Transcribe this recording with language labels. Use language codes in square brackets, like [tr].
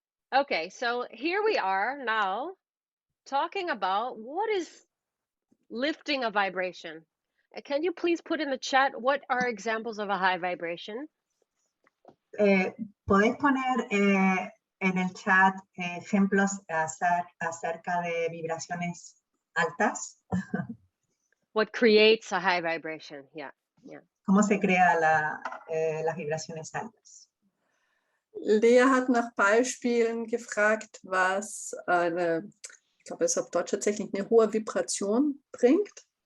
[en] Okay, so here we are now talking about what is lifting a vibration. Can you please put in the chat what are examples of a high vibration? [es] ¿Podéis poner en el chat ejemplos acerca de vibraciones altas? [en] What creates a high vibration? Yeah. [es] ¿Cómo se crea las vibraciones altas? [de] Léah hat nach Beispielen gefragt, was ich glaube, es ist auf Deutsch tatsächlich eine hohe Vibration bringt.